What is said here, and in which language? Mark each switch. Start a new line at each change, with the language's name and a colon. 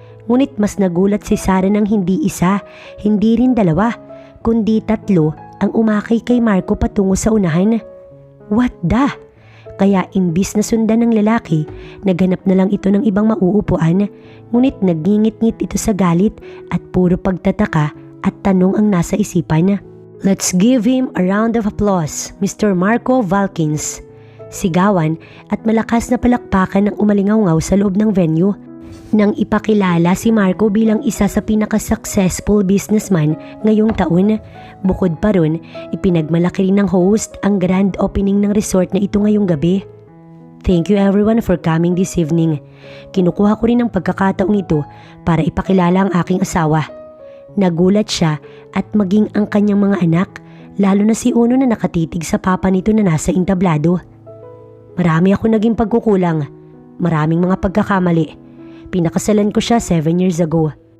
Filipino: Ngunit mas nagulat si Sarah nang hindi isa, hindi rin dalawa, kundi tatlo ang umakay kay Marco patungo sa unahan.
English: "What the?"
Filipino: Kaya imbis na sundan ng lalaki, naghanap na lang ito ng ibang mauupuan, ngunit nagngingit-ngit ito sa galit at puro pagtataka at tanong ang nasa isipan.
English: "Let's give him a round of applause, Mr. Marco Valkins."
Filipino: Sigawan at malakas na palakpakan ng umalingaw-ngaw sa loob ng venue. Nang ipakilala si Marco bilang isa sa pinaka-successful businessman ngayong taon. Bukod pa ron, ipinagmalaki rin ng host ang grand opening ng resort na ito ngayong gabi.
English: "Thank you everyone for coming this evening.
Filipino: Kinukuha ko rin ang pagkakataong ito para ipakilala ang aking asawa." Nagulat siya at maging ang kanyang mga anak, lalo na si Uno na nakatitig sa papa nito na nasa entablado. "Marami ako naging pagkukulang. maraming mga pagkakamali. Pinakasalan ko siya 7 years ago.